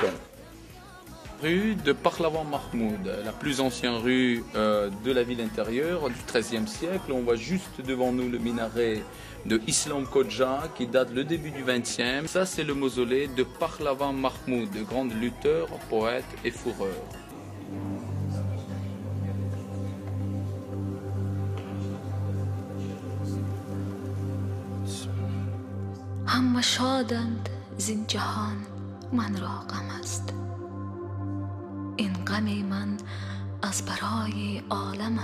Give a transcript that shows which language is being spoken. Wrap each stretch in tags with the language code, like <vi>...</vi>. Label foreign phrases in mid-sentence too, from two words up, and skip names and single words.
<fr>Rue de Pahlavan Mahmoud, la plus ancienne rue de la ville intérieure du XIIIe siècle. On voit juste devant nous le minaret de Islam Kodja qui date le début du XXe. Ça, c'est le mausolée de Pahlavan Mahmoud, grand lutteur, poète et fourreur.</fr> <fa>همه شادند زین جهان من را غم است این غم من از برای عالم</fa>